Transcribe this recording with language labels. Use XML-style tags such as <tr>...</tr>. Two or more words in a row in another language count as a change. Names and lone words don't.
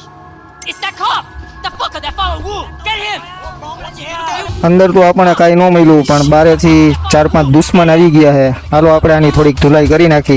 <en>It's that cop! The fucker that followed Wu! Get him!</en> <gu>અંદર તો આપણને કાંઈ ન મળ્યું, પણ બારેથી 4-5 દુશ્મન આવી ગયા છે. હાલો આપણે આની થોડીક ધુલાઈ કરી નાખી.</gu>